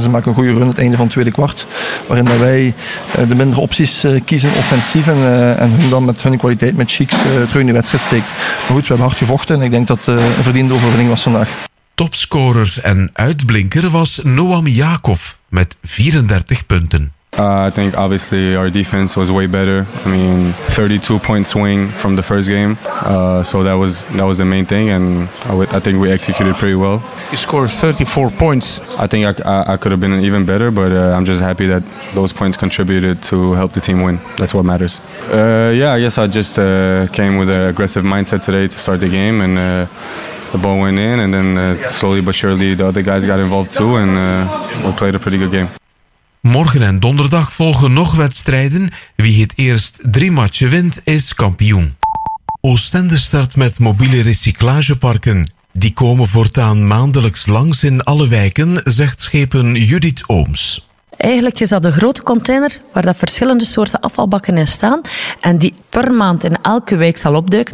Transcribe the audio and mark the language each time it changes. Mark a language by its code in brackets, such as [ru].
[nl] Ze maken een goede run het einde van het tweede kwart. Waarin dat wij de mindere opties kiezen offensief en hun dan met hun kwaliteit met Cheeks terug in de wedstrijd steekt. Maar goed, we hebben hard gevochten en ik denk dat een verdiende overwinning was vandaag. Topscorer en uitblinker was Noam Jakov met 34 punten. [en] I think obviously our defense was way better. I mean, 32-point swing from the first game. So that was the main thing, and I think we executed pretty well. You scored 34 points. I think I could have been even better, but I'm just happy that those points contributed to help the team win. That's what matters. I guess I just came with an aggressive mindset today to start the game, and the ball went in, and then slowly but surely the other guys got involved too, and we played a pretty good game. [nl] Morgen en donderdag volgen nog wedstrijden. Wie het eerst 3 matchen wint, is kampioen. Oostende start met mobiele recyclageparken. Die komen voortaan maandelijks langs in alle wijken, zegt schepen Judith Ooms. Eigenlijk is dat een grote container waar dat verschillende soorten afvalbakken in staan en die per maand in elke wijk zal opduiken.